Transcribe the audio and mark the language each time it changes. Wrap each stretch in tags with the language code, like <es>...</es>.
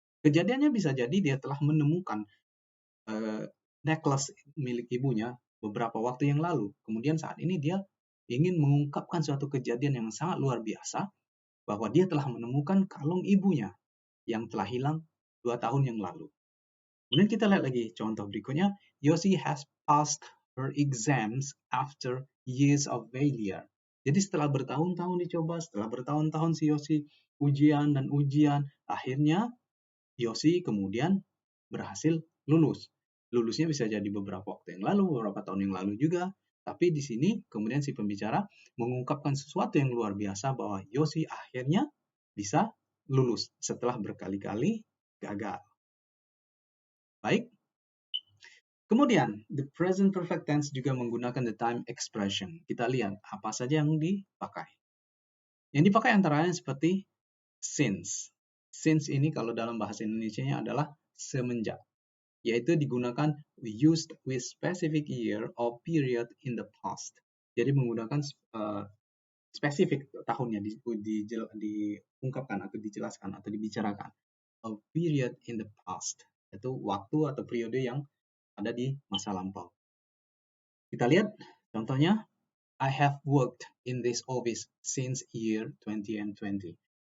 <id>Kejadiannya bisa jadi dia telah menemukan necklace milik ibunya beberapa waktu yang lalu. Kemudian saat ini dia ingin mengungkapkan suatu kejadian yang sangat luar biasa, bahwa dia telah menemukan kalung ibunya yang telah hilang 2 tahun yang lalu. Kemudian kita lihat lagi contoh berikutnya.</id> <en>Yosi has passed her exams after years of failure.</en> <id>Jadi setelah bertahun-tahun dicoba, setelah bertahun-tahun si Yosi ujian dan ujian, akhirnya Yosi kemudian berhasil lulus. Lulusnya bisa jadi beberapa waktu yang lalu, beberapa tahun yang lalu juga. Tapi di sini kemudian si pembicara mengungkapkan sesuatu yang luar biasa bahwa Yosi akhirnya bisa lulus setelah berkali-kali gagal. Baik. Kemudian,</id> <en>the present perfect tense</en> <id>juga menggunakan</id> <en>the time expression.</en> <id>Kita lihat apa saja yang dipakai. Yang dipakai antara lain seperti since. Since ini kalau dalam bahasa Indonesianya adalah semenjak, yaitu digunakan</id> <en>used with specific year or period in the past.</en> <id>Jadi menggunakan spesifik tahunnya diungkapkan atau dijelaskan atau dibicarakan.</id> <en>A period in the past,</en> <id>yaitu waktu atau periode yang ada di masa lampau. Kita lihat contohnya,</id> <en>I have worked in this office since year 2020.</en>